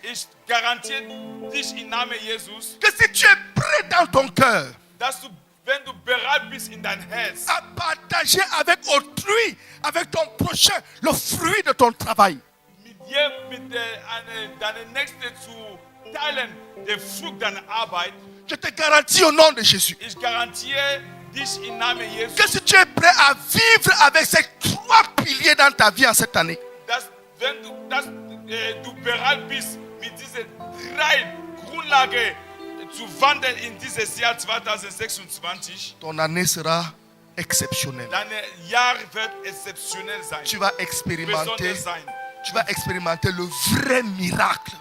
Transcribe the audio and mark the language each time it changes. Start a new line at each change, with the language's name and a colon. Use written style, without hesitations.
German: Ich garantiere dich im Namen Jesus,
French: que si tu es prêt dans ton cœur
German: dass du, wenn du bereit bist in dein Herz,
French: à partager avec autrui, avec ton prochain, le fruit de ton travail,
German: mit deiner Nächsten zu teilen, den Frucht deiner Arbeit,
French: je te garantis au nom de Jésus
German: ich garantiere dich im Namen Jesus,
French: que si tu es prêt à vivre avec ces trois piliers dans ta vie en cette année,
German: dass wenn du bereit bist, mit diesen drei Grundlagen zu wandeln in dieses Jahr 2026,
French: ton année sera exceptionnelle.
German: dein Jahr wird exceptionell sein,
French: Tu vas
German: besonders
French: expérimenter
German: sein.
French: tu vas expérimenter le vrai miracle.